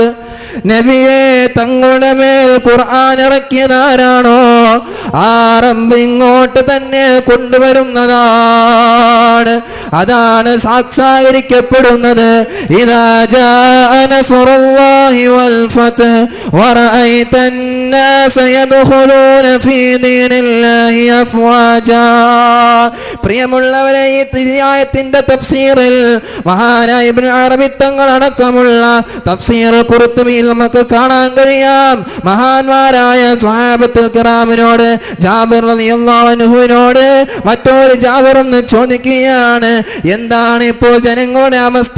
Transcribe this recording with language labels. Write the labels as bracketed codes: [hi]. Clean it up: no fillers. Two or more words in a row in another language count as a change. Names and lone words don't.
[ml] നബിയെ, തങ്ങളുടെ മേൽ ഖുർആൻ ഇറക്കിയതാരാണോ ആ റബ്ബ് ഇങ്ങോട്ട് തന്നെ കൊണ്ടുവരുന്നതാണ്. അതാണ് സാക്ഷാത്കരിക്കപ്പെടുന്നത്. [ar] إذا جاء نصر الله والفتح ورأيت الناس يدخلون في دين الله أفواجا. [ml] പ്രിയമുള്ളവരെ, ഈ ആയത്തിന്റെ തഫ്സീറിൽ മഹാനായ ഇബ്നു അറബി തങ്ങൾ അടക്കമുള്ള തഫ്സീർ ഖുർത്തുബിയിൽ നമുക്ക് കാണാൻ കഴിയാം. മഹാന്മാരായ [ar] الصحابة الكرام, [ml] ജാബിർ [ar] رضي الله عنه [ml] മറ്റൊരു ജാബിർ എന്ന് ചോദിക്കുകയാണ്, എന്താണ് ഇപ്പോൾ ജനങ്ങളുടെ അവസ്ഥ?